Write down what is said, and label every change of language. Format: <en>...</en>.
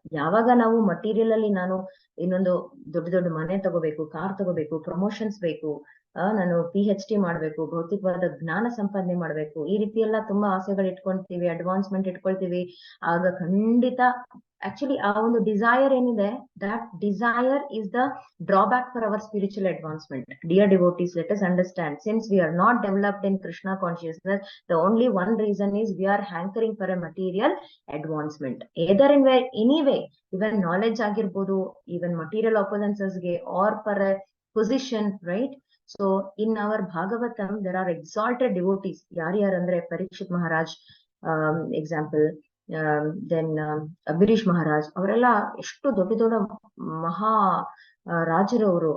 <kn>ಯಾವಾಗ ನಾವು ಮಟೀರಿಯಲ್ ಅಲ್ಲಿ ನಾನು ಇನ್ನೊಂದು ದೊಡ್ಡ ಮನೆ ತಗೋಬೇಕು, ಕಾರ್ ತಗೋಬೇಕು, ಪ್ರಮೋಷನ್ಸ್ ಬೇಕು, ನಾನು PhD ಮಾಡ್ಬೇಕು, ಭೌತಿಕವಾದ ಜ್ಞಾನ ಸಂಪಾದನೆ ಮಾಡ್ಬೇಕು, ಈ ರೀತಿ ಎಲ್ಲ ತುಂಬಾ ಆಸೆಗಳು ಇಟ್ಕೊಂತೀವಿ, ಅಡ್ವಾನ್ಸ್ಮೆಂಟ್ ಇಟ್ಕೊಳ್ತೀವಿ. ಆಗ ಖಂಡಿತ ಆಕ್ಚುಲಿ ಆ ಒಂದು ಡಿಸೈರ್ ಏನಿದೆ,</kn> <en>That desire is the drawback for our spiritual advancement. Dear devotees, let us understand, since we are not developed in Krishna consciousness, the only one reason is we are hankering for a material advancement, either in any way, even knowledge</en> <kn>ಆಗಿರ್ಬೋದು,</kn> <en>even material opulences ಗೆ, or for a position, right? So in our Bhagavatam there are exalted devotees.</en> <kn>ಯಾರ್ಯಾರಂದ್ರೆ Parikshit Maharaj example, then Ambareesh Maharaj, ಅವರೆಲ್ಲ ಎಷ್ಟು ದೊಡ್ಡ ದೊಡ್ಡ ಮಹಾ ರಾಜರು ಅವರು.</kn>